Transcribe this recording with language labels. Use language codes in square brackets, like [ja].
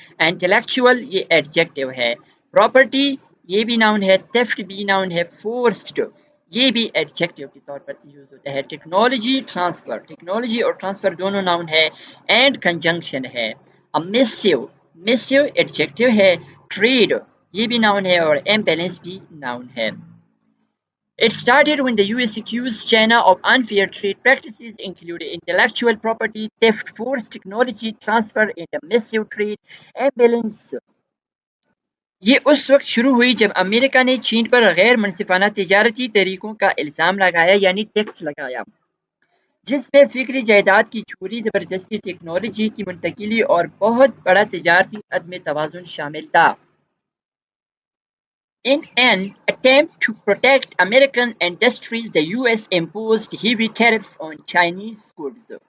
[ur] Intellectual ये adjective है। Property ये भी नाउन है, थेफ्ट भी नाउन है। फोर्स्ड یہ بھی ایڈجیکٹو کے طور پر یوز ہوتا ہے. ٹیکنالوجی اور ٹرانسفر دونوں ناؤن ہے. اینڈ کنجنکشن ہے. میسیو ایڈجیکٹو ہے. ٹریڈ یہ بھی ناؤن ہے اور امبیلنس بھی ناؤن ہے. [en] It started when the US accused China of unfair trade practices including intellectual property theft, forced technology transfer, and a massive trade imbalance. [ur] یہ اس وقت شروع ہوئی جب امریکہ نے چین پر غیر منصفانہ تجارتی طریقوں کا الزام لگایا یعنی ٹیکس لگایا، جس میں فکری جائیداد کی چوری، زبردستی ٹیکنالوجی کی منتقلی اور بہت بڑا تجارتی عدم توازن شامل تھا. [en] In an attempt to protect American industries, the US imposed heavy tariffs on Chinese goods.